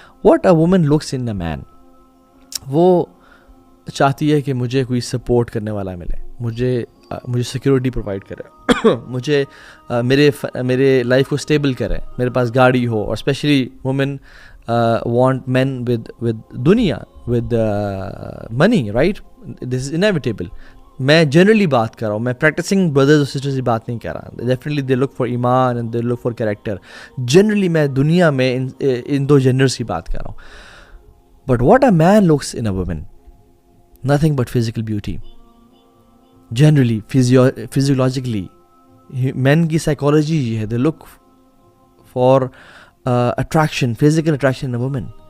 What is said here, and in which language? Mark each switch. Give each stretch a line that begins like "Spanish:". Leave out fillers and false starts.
English: what a woman looks in a man,
Urdu: وہ چاہتی ہے کہ مجھے کوئی سپورٹ کرنے والا ملے، مجھے سیکیورٹی پرووائڈ کرے، مجھے میرے لائف کو اسٹیبل کرے، میرے پاس گاڑی ہو.
English: اور especially women want men with دنیا، with money, right? This is inevitable.
Urdu: میں جنرلی بات کر رہا ہوں، میں پریکٹسنگ بردرز اور سسٹرز کی بات نہیں کر رہا.
English: Definitely they look for ایمان and they look for character.
Urdu: Generally میں دنیا میں ان دو جنرس کی بات کر رہا ہوں.
English: But what a man looks in a woman, nothing but physical beauty.
Urdu: Generally فزیولوجیکلی مین کی سائیکالوجی یہ ہے،
English: They look for attraction, physical attraction in a woman.